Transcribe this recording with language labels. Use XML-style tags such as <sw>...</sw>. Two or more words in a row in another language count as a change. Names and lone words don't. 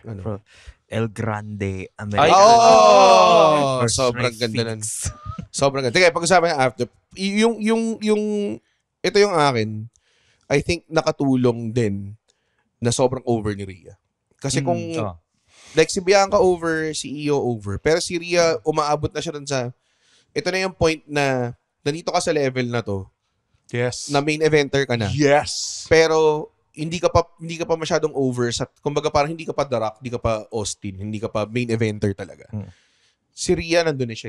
<tl>Ano? El Grande Ay, American. Oh! Sobrang ganda nun. Sobrang ganda. Teka, pag-usapan ng after. Ito yung akin.</tl> <en>I think</en> <tl>nakatulong din na sobrang over ni Rhea. Kasi kung, like si Bianca over, si Io over, pero si Rhea, umaabot na siya dun sa, ito na yung point na, nandito ka sa level na to, Yes. na</tl> <en>main eventer</en> <tl>ka na. Yes. Pero hindi ka pa masyadong over sa kumbaga parang hindi ka pa The Rock, hindi ka pa Austin, hindi ka pa</tl> <en>main eventer</en> <tl>talaga. Si Rhea nandun na siya.</tl>